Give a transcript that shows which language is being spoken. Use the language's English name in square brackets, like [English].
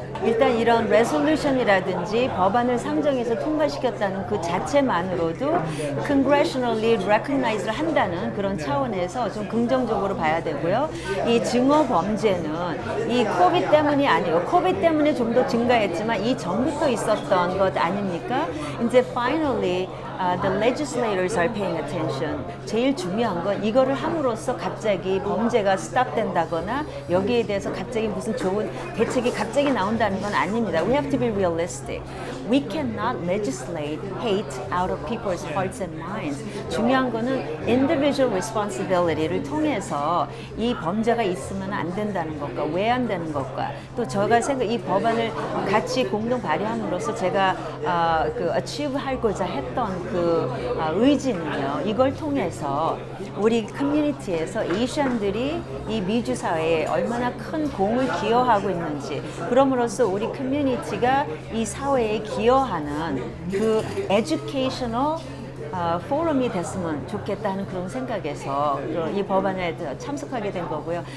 [Korean] 일단 이런 레솔루션이라든지 법안을 상정해서 통과시켰다는 그 자체만으로도 [English] congressionally recognized [Korean] 한다는 그런 차원에서 좀 긍정적으로 봐야 되고요. 이 증오 범죄는 이 코비드 때문이 아니고, 코비드 때문에 좀 더 증가했지만 이 전부터 있었던 것 아닙니까? [English] 이제 finally the legislators are paying attention. [Korean] 제일 중요한 건 이거를 함으로써 갑자기 범죄가 스탑된다거나 여기에 대해서 갑자기 무슨 좋은 대책이 갑자기 나온다는 건 아닙니다. [English] We have to be realistic. We cannot legislate hate out of people's hearts and minds. [Korean] 중요한 거는 [English] individual responsibility [Korean] 를 통해서 이 범죄가 있으면 안 된다는 것과 왜 안 되는 것과, 또 제가 이 법안을 같이 공동 발의함으로써 제가 achieve 하고자 했던 그 의지는요, 이걸 통해서 우리 커뮤니티에서 에이시안들이 이 미주 사회에 얼마나 큰 공을 기여하고 있는지, 그럼으로써 우리 커뮤니티가 이 사회에 기여하는 그 에듀케이셔널 포럼이 됐으면 좋겠다는 그런 생각에서 이 법안에 참석하게 된 거고요.